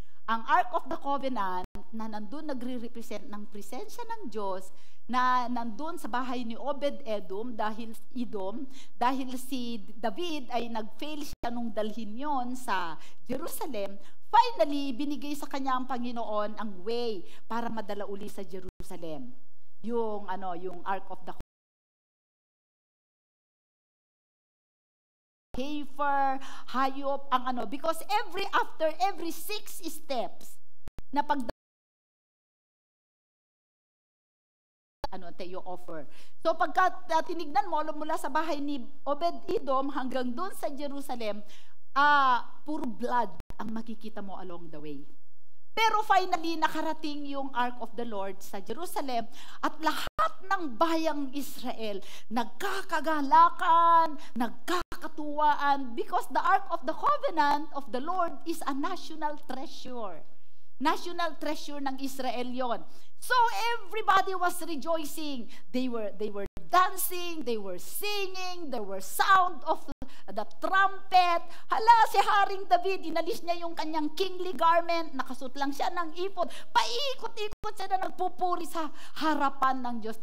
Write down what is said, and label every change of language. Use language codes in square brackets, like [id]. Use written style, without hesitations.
[tl] Ang Ark of the Covenant na nandun nagre-represent ng presensya ng Diyos, na nandun sa bahay ni Obed-Edom dahil si David ay nag-fail siya nung dalhin yon sa Jerusalem. Finally, binigay sa kanya ang Panginoon ang way para madala uli sa Jerusalem. Yung Ark of the heifer, hayop, because after every 6 steps na yung offer. So pagka tinignan mo mula sa bahay ni Obed-Edom hanggang doon sa Jerusalem, puro blood ang makikita mo along the way. Pero finally, nakarating yung Ark of the Lord sa Jerusalem at lahat ng bayang Israel nagkakagalakan, nagkakatuwaan [en] because the Ark of the Covenant of the Lord is a national treasure. National treasure [tl] ng Israel yon. [en] So everybody was rejoicing. They were dancing, they were singing, there were sound of the trumpet. [tl] Hala, si Haring David, inalis niya yung kanyang kingly garment, nakasuot lang siya ng ipod, paikot-ikot siya na nagpupuri sa harapan ng Diyos.